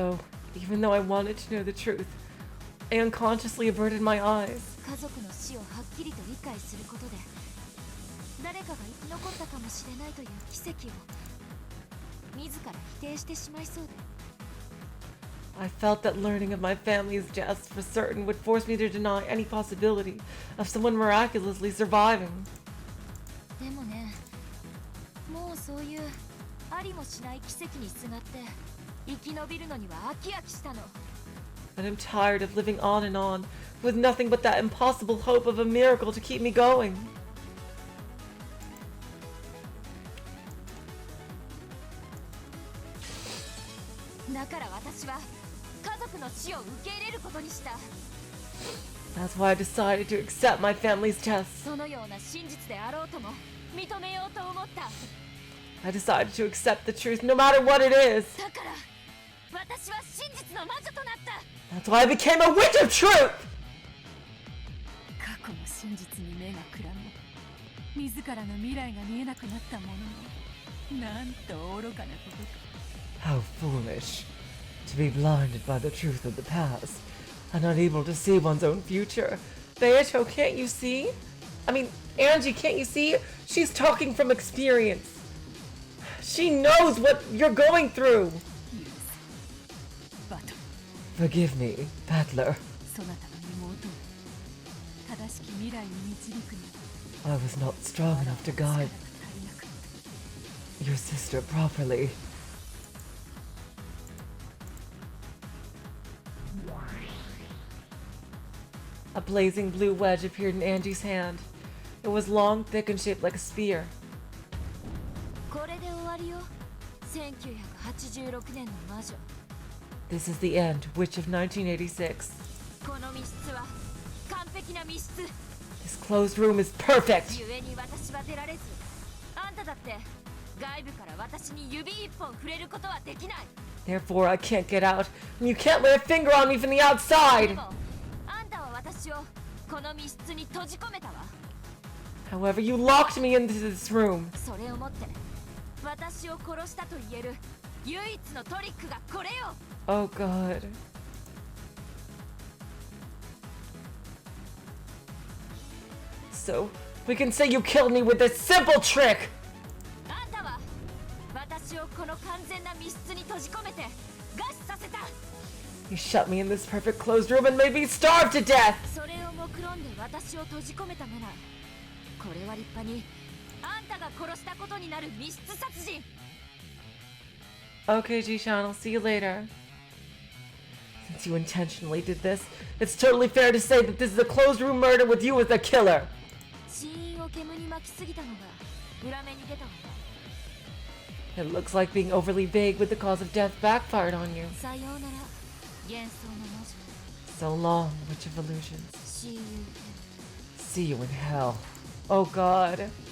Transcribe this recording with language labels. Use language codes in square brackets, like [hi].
[en] So, even though I wanted to know the truth, I unconsciously averted my eyes. [ja] 家族の死をはっきりと理解することで誰かが生き残ったかもしれないという奇跡を自ら否定してしまいそうで。 [en] I felt that learning of my family's deaths for certain would force me to deny any possibility of someone miraculously surviving. [ja] でもね、もうそういうありもしない奇跡にすがって生き延びるのには飽き飽きしたの。 [en] And I'm tired of living on with nothing but that impossible hope of a miracle to keep me going. [ja] だから私は家族の死を受け入れることにした。 [en] That's why I decided to accept my family's deaths. [ja] そのような真実であろうとも認めようと思った。 [en] I decided to accept the truth no matter what it is. [ja] だから私は真実の魔女となった。 [en] That's why I became a witch of truth! [ja] 過去の真実に目がくらみ自らの未来が見えなくなったもののなんと愚かなことか。 [en] How foolish. To be blinded by the truth of the past and unable to see one's own future. Beato, can't you see? I mean, Angie, can't you see? She's talking from experience. She knows what you're going through. Forgive me, Battler. [ja] そなたの妹を正しき未来に導くに [en] I was not strong enough to [ja] 力が [en] guide [ja] 足りなかった。 [en] your sister properly. A blazing blue wedge appeared in Angie's hand. It was long, thick, and shaped like a spear. [ja] これで終わりよ。1986年の魔女。 [en] This is the end, Witch of 1986. [ja] この密室は完璧な密室。 [en] This closed room is perfect! [ja] 故に私は出られず、あんただって外部から私に指一本触れることはできない。 [en] Therefore, I can't get out, and you can't lay a finger on me from the [ja] で [en] outside! [ja] もあんたは私をこの密室に閉じ込めたわ。 [en] However, you locked me into this room. [ja] それをもって私を殺したと言える唯一のトリックがこれよ。 [en] Oh god. So, we can say you killed me with this simple trick! [ja] あんたは私をこの完全な密室に閉じ込めて餓死させた。 [en] You shut me in this perfect closed room and made me starve to death! [ja] それを目論んで私を閉じ込めたなら、これは立派にあんたが殺したことになる密室殺人。 [en] Okay, Jishan, I'll see you later. Since you intentionally did this, it's totally fair to say that this is a closed room murder with you as the killer. [ja] 死因を煙に巻きすぎたのが裏目に出たわね。 [en] It looks like being overly vague with the cause of death backfired on you. [ja] さようなら幻想の魔女 [en] So long, Witch of Illusions. See you See you in hell. Oh god.